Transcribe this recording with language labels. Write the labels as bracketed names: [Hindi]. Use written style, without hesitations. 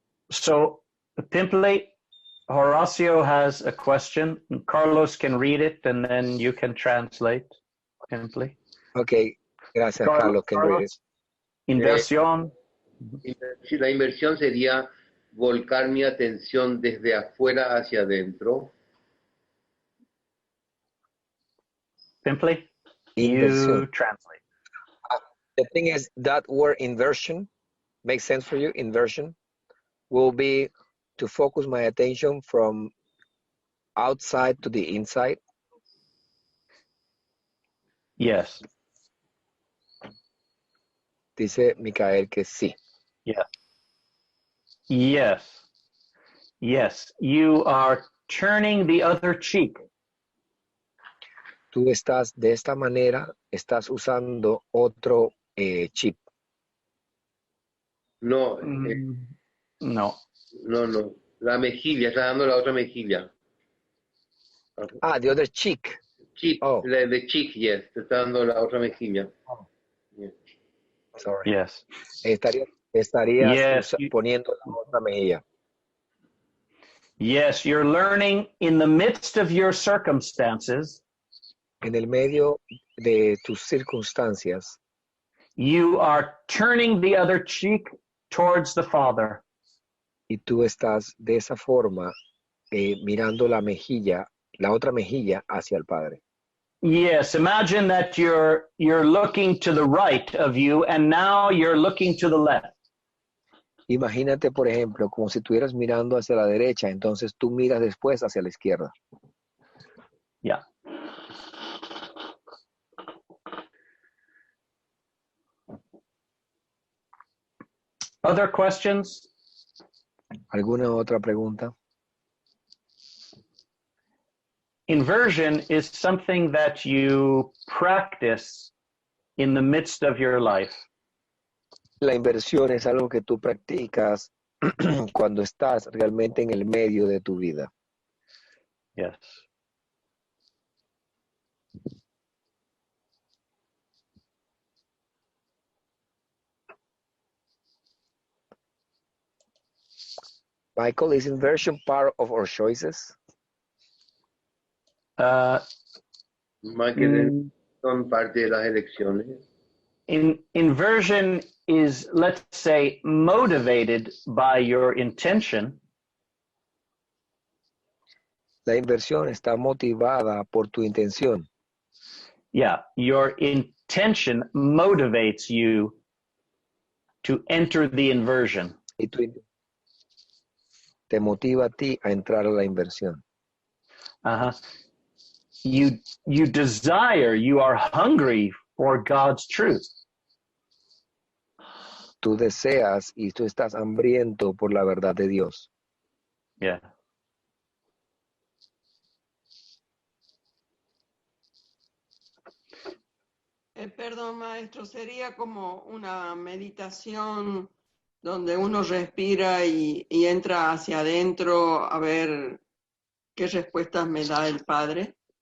[English] So, Pimpley, Horacio has a question. Carlos can read it, and then you can translate, Pimpley. Okay, [Spanish] gracias, [English] Carlos. Can read it. [Spanish] Inversión. Sí, la inversión sería volcar mi atención desde afuera hacia adentro. [English] Pimpley, [Spanish] Inversión. [English] you translate. The thing is, that word inversion makes sense for you. Inversion will be to focus my attention from outside to the inside. Yes. [Spanish] Dice Micael que sí. [English] Yeah. Yes. Yes. You are turning the other cheek. [Spanish] Tú estás de esta manera, estás usando otro chip. No, No. No. La mejilla, está dando la otra mejilla. [English] Ah, the other cheek. Cheek, Oh. the cheek, yes. [Spanish] Te está dando la otra mejilla. [English] Oh. Yes. Sorry. Yes. [Spanish] Estarías [English] Yes. [Spanish] poniendo la otra mejilla. [English] Yes, you're learning in the midst of your circumstances. [Spanish] En el medio de tus circunstancias, [English] You are turning the other cheek towards the Father. [Spanish] y tú estás de esa forma mirando la otra mejilla hacia el Padre. [English] Yes, imagine that you're looking to the right of you and now you're looking to the left. [Spanish] Imagínate, por ejemplo, como si estuvieras mirando hacia la derecha, entonces tú miras después hacia la izquierda. [English] Yeah. Other questions? [Spanish] ¿Alguna otra pregunta? [English] Inversion is something that you practice in the midst of your life. [Spanish] La inversión es algo que tú practicas cuando estás realmente en el medio de tu vida. [English] Yes. Michael, is inversion part of our choices? [Spanish] Michael, son parte de las elecciones. [English] Inversion is, let's say, motivated by your intention. [Spanish] La inversión está motivada por tu intención. [English] Yeah, your intention motivates you to enter the inversion. [Spanish] Y te motiva a ti a entrar a la inversión. [English] Uh-huh. You desire, you are hungry for God's truth. [Spanish] Tú deseas y tú estás hambriento por la verdad de Dios. [English] Yeah. [Spanish] Perdón, maestro, sería como una meditación donde uno respira y entra hacia adentro a ver qué respuestas me da el Padre.